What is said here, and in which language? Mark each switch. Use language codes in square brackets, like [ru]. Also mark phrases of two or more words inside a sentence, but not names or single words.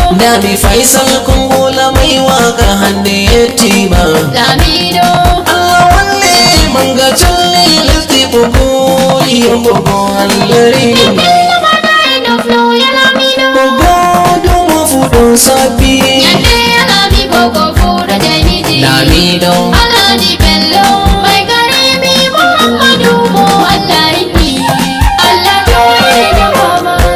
[ff] Nami Faisal Kongola [ha] mai waka [ff] hande yettima. Lamiɗo. Allah walle manga challe lesdi Ɓogo, yo Ɓogo Allah reno. Ɓiɓɓe Lamiɗo, ya Lamiɗo. Ɓogo dumo fu ɗon sabbi. Yande ya Lami Ɓogo fu da jainiji. Lamiɗo. Alhaji Bello, [ha] mai gari [ff] mi Muhammadu mo Allah inni. Allah to ye da baba.